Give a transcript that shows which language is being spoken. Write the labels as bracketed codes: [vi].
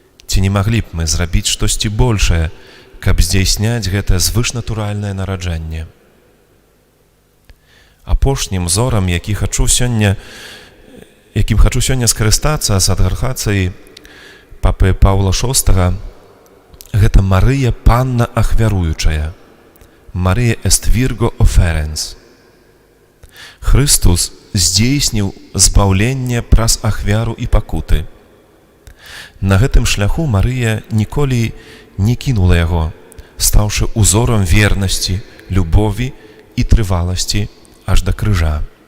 [be] Ці не маглі б мы зрабіць штосьці большае, каб здзяйсняць гэтае звышнатуральнае нараджэнне? Апошнім зорам, якім хачу сёння скарыстацца з адгархацыі папы Паўла VI, гэта Марыя Панна ахвяруючая. [la] Марія эст вірго оференс. [be] Христос здзейсніў збаўленне праз ахвяру і пакуты. На гэтым шляху Марыя ніколі не кінула яго, стаўшы узорам вернасці, любові і трываласці аж да крыжа.